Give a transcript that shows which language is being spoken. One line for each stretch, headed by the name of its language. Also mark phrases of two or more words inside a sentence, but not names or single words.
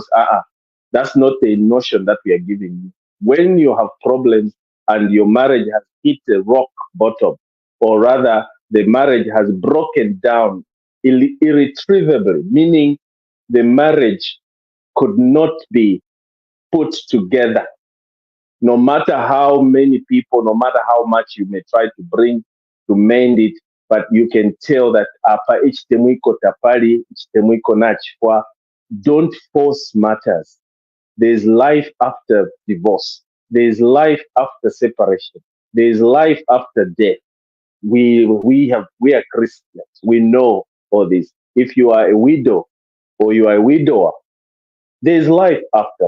English: That's not the notion that we are giving you. When you have problems and your marriage has hit a rock bottom, or rather the marriage has broken down irretrievably, meaning the marriage could not be put together, no matter how many people, no matter how much you may try to bring to mend it, but you can tell that
Bemba: apa ichtemwiko tapali, ichtemwiko nachwa.
English: Don't force matters. There's life after divorce. There's life after separation. There's life after death. We are Christians. We know all this. If you are a widow or you are a widower, there's life after.